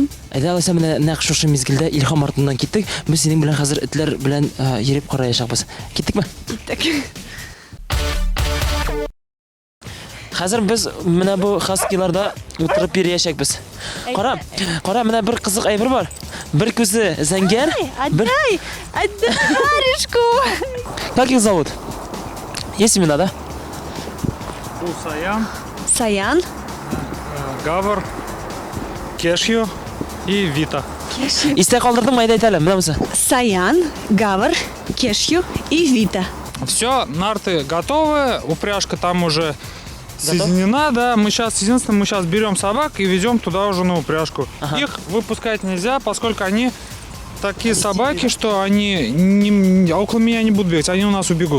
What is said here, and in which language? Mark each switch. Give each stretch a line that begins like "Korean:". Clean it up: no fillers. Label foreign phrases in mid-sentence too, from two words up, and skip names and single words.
Tatar: Әйдә, алайса менә нәкъ шушы мизгелдә илһам артыннан киттек. Без синең белән хәзер этләр белән йөреп караячакбыз. Киттекме? Киттек. Хәзер без менә бу хаскиларда утырып йөрәячәкбез. Кара, менә бер кызык әйбер бар. Бер күзе зәңгәр, бер Аришку.
Russian: Как их зовут? Есть имена, да? Саян, Саян, Гавр, Кешью и Вита.
Tatar: Истә калдырдым, айда әйтәле, менә бусы. Саян, Гавр,
Russian: Кешью и Вита. Все, нарты готовы, упряжка там уже соединена, да. Мы сейчас берем собак и везем туда уже на упряжку. Их выпускать нельзя, поскольку они такие собаки, что они около меня не будут бегать, они у нас убегут.